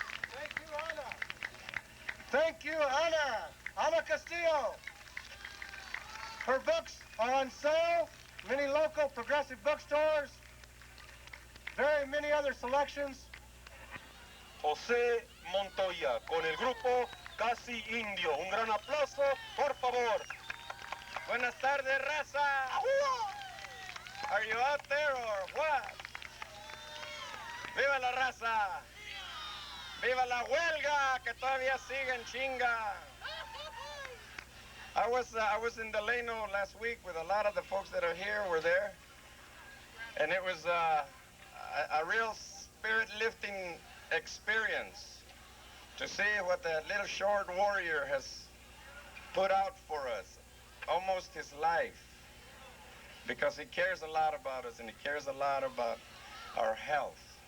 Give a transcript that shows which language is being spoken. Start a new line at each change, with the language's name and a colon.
English: Thank you, Ana. Thank you, Ana Castillo. Her books are on sale, many local progressive bookstores, very many other selections.
Spanish: Jose Montoya con el grupo Casi Indio. Un gran aplauso, por favor. Buenas tardes, raza.
English: Are you out there or what?
Spanish: Viva la raza. Viva la huelga que todavía sigue en chinga.
English: I was in Delano last week with a lot of the folks that are here were there, and it was a real spirit-lifting experience to see what that little short warrior has put out for us, almost his life, because he cares a lot about us and he cares a lot about our health.